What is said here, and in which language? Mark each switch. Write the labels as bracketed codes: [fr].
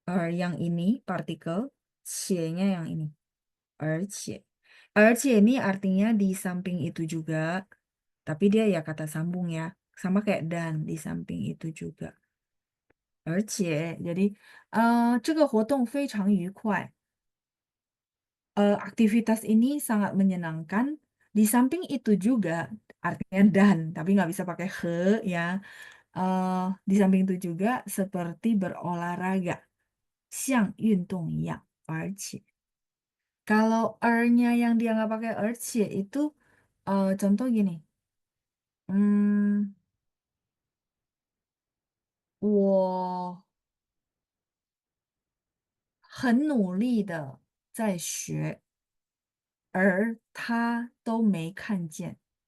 [id] yang ini partikel, cie-nya yang ini. [zh] 而且. [id] 而且 ini artinya di samping itu juga, tapi dia ya kata sambung ya. Sama kayak dan di samping itu juga. [zh] 而且, [id] jadi [zh] 这个活动非常愉快. [id] Aktivitas ini sangat menyenangkan. Di samping itu juga, artinya dan, tapi nggak bisa pakai he ya. Di samping itu juga seperti berolahraga. [zh] 像运动一样，而且 [id] kalau er-nya yang dia nggak pakai [zh] 而且 [id] itu contoh gini, [zh] 嗯，我很努力的在学，而他都没看见。